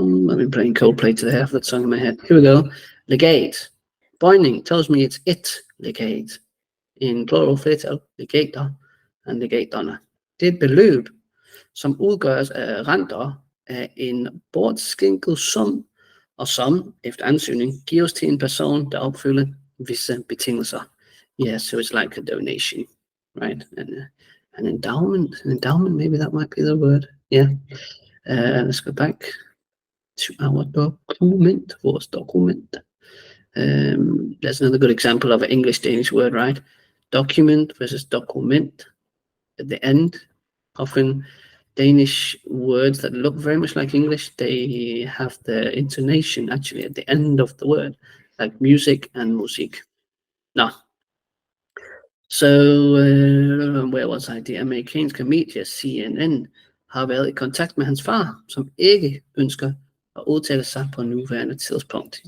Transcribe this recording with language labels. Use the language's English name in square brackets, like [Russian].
[English] I've been playing Coldplay today. I have that song in my head. Here we go. Legate. Binding tells me it's legate. In plural flertal, legater and legaterne. [Danish] Det er et beløb, som udgøres af renter af en bortskænket sum, og som efter ansøgning gives til en person, der opfylder visse betingelser. [English] Yeah, so it's like a donation, right? And an endowment. Maybe that might be the word. Yeah. Let's go back to our document. [Danish] Vores document. [English] There's another good example of an English-Danish word, right? Document versus document. At the end, often Danish words that look very much like English, they have the intonation actually at the end of the word, like music and musik. Nå. So, where was I? [Danish] De amerikanske medier, CNN, har været i kontakt med hans far, som ikke ønsker at udtale sig på nuværende tidspunkt.